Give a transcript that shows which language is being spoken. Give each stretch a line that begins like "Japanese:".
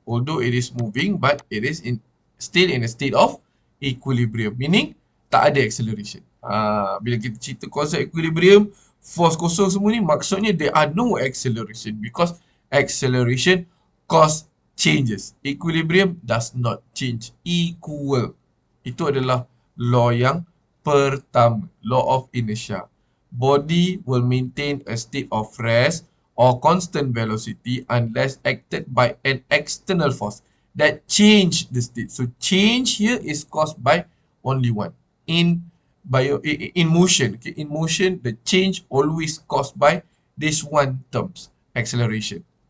English: Although it is moving, but it is still in a state of equilibrium.
Malay: Meaning, tak ada acceleration. Bila kita cerita konsep equilibrium, force kosong semua ni, maksudnya
English: there are no acceleration. Because acceleration cause changes. Equilibrium does not change. Equal.
Malay: Itu adalah law yang pertama.
English: Law of inertia. Body will maintain a state of rest or constant velocity unless acted by an external force that change the state. So change here is caused by only one. In motion, okay, in motion the change always caused by this one terms, acceleration.